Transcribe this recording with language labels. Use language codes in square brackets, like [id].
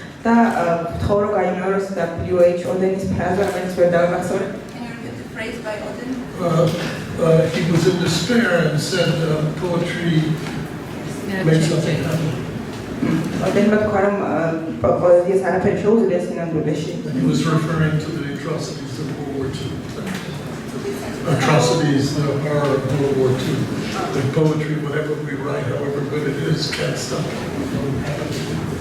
[ka] და ვთხოვ რომ გაიმეოროს W.H. Auden's ფრაზა, რომელიც ვერ დავამახსოვრე. [en] Can you repeat the phrase by Auden? He was in despair and said poetry makes nothing happen. [ka] Audenმა თქვა რომ პოეზიას არაფერი შეუძლია სინამდვილეში. [en] He was referring to the atrocities of World War II. Atrocities, the horror of World War II. The poetry, whatever we write, however good it is, can't stop it.